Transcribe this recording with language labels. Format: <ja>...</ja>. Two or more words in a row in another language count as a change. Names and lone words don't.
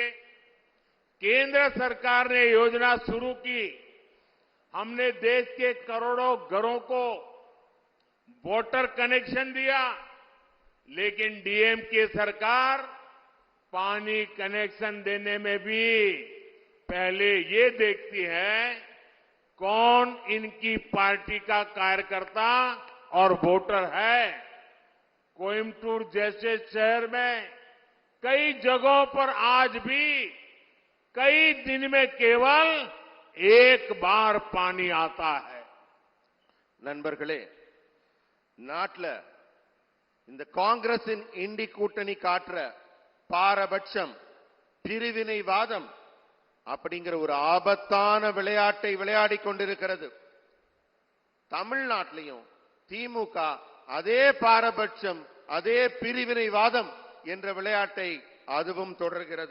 <hi>केंद्र सरकार ने योजना शुरू की, हमने देश के करोड़ों घरों को</hi> <en>water connection</en> <hi>दिया, लेकिन डीएमके सरकार पानी कनेक्शन देने में भी पहले ये देखती है कौन इनकी पार्टी का कार्यकर्ता और वोटर है। कोयम्बटूर जैसे शहर में कई जगहों पर आज भी कई दिन में केवल 1 बार पानी आता है।</hi> <ta>நண்பர்களே, நாட்டில் இந்த காங்கிரசின் இண்டி கூட்டணி காட்டுற பாரபட்சம், பிரிவினைவாதம் அப்படிங்கிற ஒரு ஆபத்தான விளையாட்டை விளையாடிக் கொண்டிருக்கிறது. தமிழ்நாட்டிலையும் திமுக அதே பாரபட்சம், அதே பிரிவினைவாதம் என்ற விளையாட்டை அதுவும் தொடர்கிறது.</ta>